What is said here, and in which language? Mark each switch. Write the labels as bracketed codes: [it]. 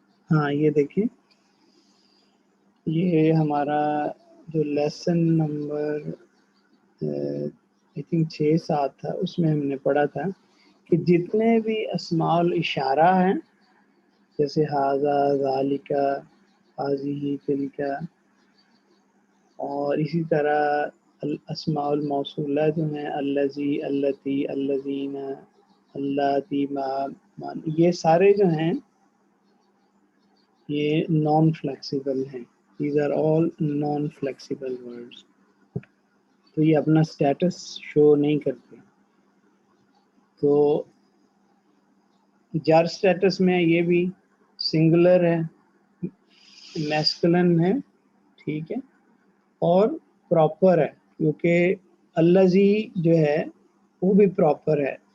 [ur] ہاں یہ دیکھیں, یہ ہمارا جو لیسن نمبر آئی تھنک 6-7 تھا, اس میں ہم نے پڑھا تھا کہ جتنے بھی اسماء الاشارہ ہیں جیسے ھذا ذالک ھذہ تلک اور اسی طرح الاسماء الموصولہ جو ہیں الذی اللتی الذین اللاتی یہ سارے جو ہیں یہ نان فلیکسیبل ہیں. [en] These are all non flexible words. [ur] تو یہ اپنا سٹیٹس شو نہیں کرتے. تو جار سٹیٹس میں یہ بھی سنگولر ہے, میسکولن ہے. ٹھیک ہے. اور پراپر ہے کیونکہ الذی جو ہے وہ بھی پراپر ہے.